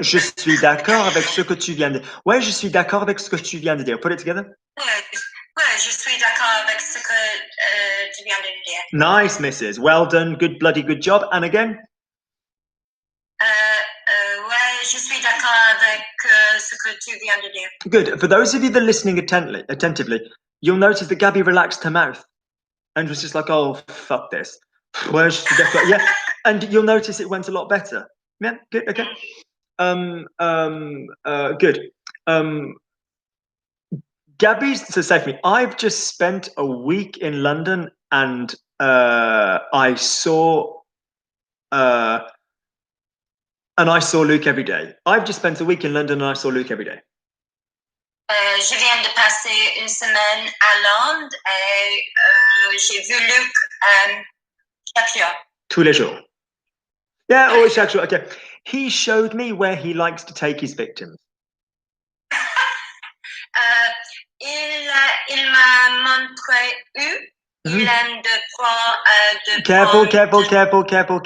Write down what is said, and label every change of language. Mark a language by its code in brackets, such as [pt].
[fr] Je suis d'accord avec ce que tu viens de dire. Ouais, je suis d'accord avec ce que tu viens de dire. [en] Put it together. [fr] Ouais, je suis d'accord avec ce que tu viens de dire. [en] Nice, Mrs. Well done. Good job. And again. [fr] Ouais, je suis d'accord avec ce que tu viens de dire. [en] Good. For those of you that are listening attentively, you'll notice that Gabby relaxed her mouth and was just like, "Oh, fuck this." Well, yeah, and you'll notice it went a lot better. Yeah, good. Okay. Good. Gabby's so say for me. I've just spent a week in London, and I saw Luke every day. I've just spent a week in London, and I saw Luke every day. [fr] Je viens de passer une semaine à Londres et j'ai vu Luc chaque jour. Tous les jours. [en] Yeah, always [fr] chaque jour. Okay. [en] He showed me where he likes to take his victims. [fr] Il m'a montré où il aime de prendre.